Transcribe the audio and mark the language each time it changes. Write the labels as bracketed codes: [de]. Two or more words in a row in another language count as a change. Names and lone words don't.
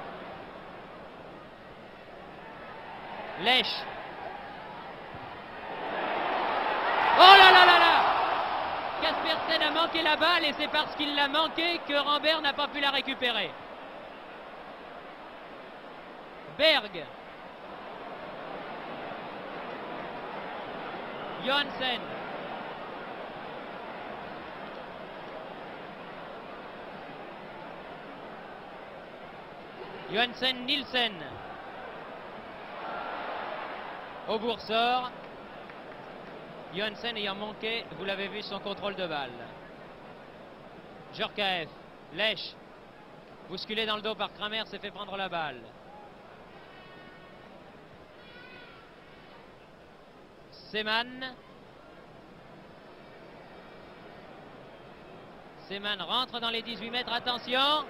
[fr] Lèche. Oh là là là là! Kaspersen a manqué la balle et c'est parce qu'il l'a manqué que Rambert n'a pas pu la récupérer. Berg. Johansen. Johansen, Nielsen. Aubourg sort. Johansen ayant manqué, vous l'avez vu, son contrôle de balle. Djorkaeff, Lèche, bousculé dans le dos par Kramer, s'est fait prendre la balle. Seemann. Seemann rentre dans les 18 mètres, attention.